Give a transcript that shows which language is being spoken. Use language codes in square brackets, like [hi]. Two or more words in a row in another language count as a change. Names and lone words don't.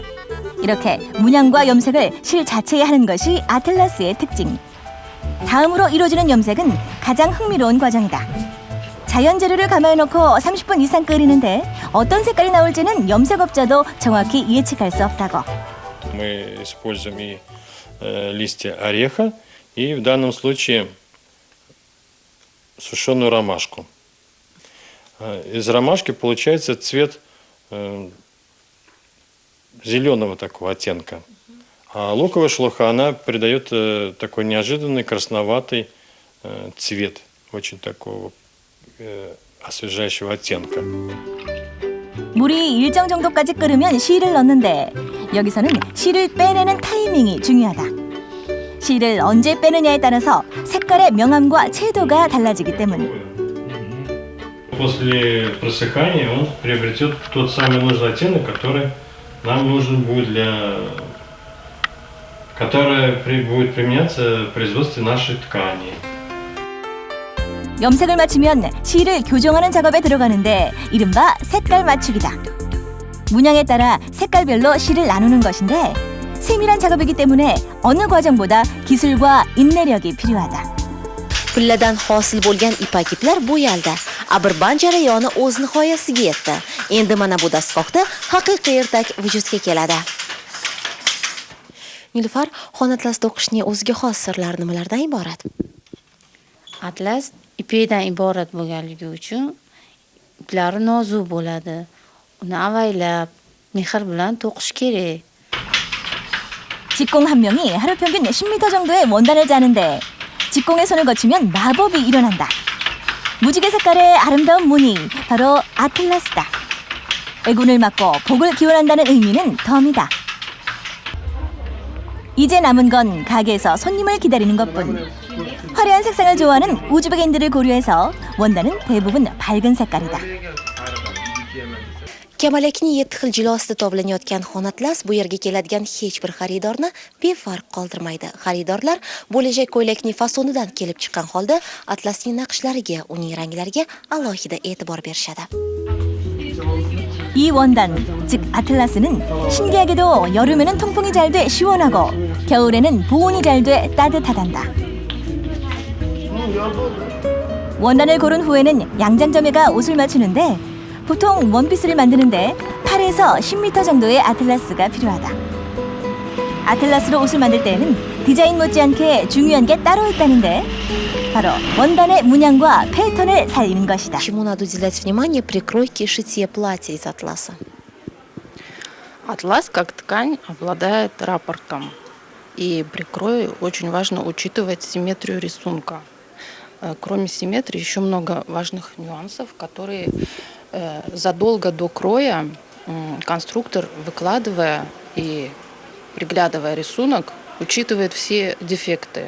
[ko] 이렇게 문양과 염색을 실 자체에 하는 것이 아틀라스의 특징. 다음으로 이루어지는 염색은 가장 흥미로운 과정이다. 자연 재료를 가마해놓고 30분 이상 끓이는데 어떤 색깔이 나올지는 염색업자도 정확히 예측할 수 없다고. [ru] Мы используем и листья ореха, и в данном случае сушеную ромашку. Из ромашки получается цвет зеленого такого оттенка. А луковая шелуха, она придает такой неожиданный красноватый цвет, очень такого освежающего оттенка. [ko] 물이 일정 정도까지 끓으면 실을 넣는데 여기서는 실을 빼내는 타이밍이 중요하다. 실을 언제 빼느냐에 따라서 색깔의 명암과 채도가 달라지기 때문. [ru] После просыхания он приобретет тот самый нужный оттенок, который нам нужен будет который будет применяться в производстве нашей ткани. [ko] 염색을 마치면 실을 교정하는 작업에 들어가는데 이른바 색깔 맞추기다. 문양에 따라 색깔별로 실을 나누는 것인데 세밀한 작업이기 때문에 어느 과정보다 기술과 인내력이 필요하다. [uz] Pulladan hosil bo'lgan ipak iplar bo'yaldi. Abirband jarayoni o'z nihoyasiga yetdi. Endi mana bu dastgohda haqiqiy ertak vujudga keladi. Nilufar, xon atlasida o'qishning o'ziga xos sirlari nimalardan iborat? Atlas ipakdan iborat bo'lganligi uchun iplari nozik bo'ladi. Uni avaylab, mehr bilan to'qish kerak. [ko] 직공 한 명이 하루 평균 10m 정도의 원단을 짜는데 직공의 손을 거치면 마법이 일어난다. 무지개 색깔의 아름다운 무늬, 바로 아틀라스다. 애군을 막고 복을 기원한다는 의미는 덤이다. 이제 남은 건 가게에서 손님을 기다리는 것뿐. 화려한 색상을 좋아하는 우즈베크인들을 고려해서 원단은 대부분 밝은 색깔이다. [uz] Kamalakning 7 xil jilosida toblanayotgan xon atlas bu yerga keladigan hech bir xaridorni befarq qoldirmaydi. Xaridorlar bo'lajak ko'ylakning fasonidan kelib chiqqan holda atlasning naqshlariga, uning ranglariga alohida e'tibor berishadi. [ko] 이 원단, 즉 아틀라스는 신기하게도 여름에는 통풍이 잘 돼 시원하고 겨울에는 보온이 잘 돼 따뜻하단다. 원단을 고른 후에는 양장점에 가 옷을 맞추는데 보통 원피스를 만드는데 8에서 10m 정도의 아틀라스가 필요하다. 아틀라스로 옷을 만들 때에는 디자인 못지않게 중요한 게 따로 있다는데 바로 원단의 문양과 패턴을 살리는 것이다. [ru] Чему надо уделять внимание при кройке и шитье платья из атласа? Атлас как ткань обладает раппортом. И при крое очень важно учитывать симметрию рисунка. Кроме симметрии еще много важных нюансов, которые задолго до кроя конструктор, выкладывая и приглядывая рисунок, учитывает все дефекты.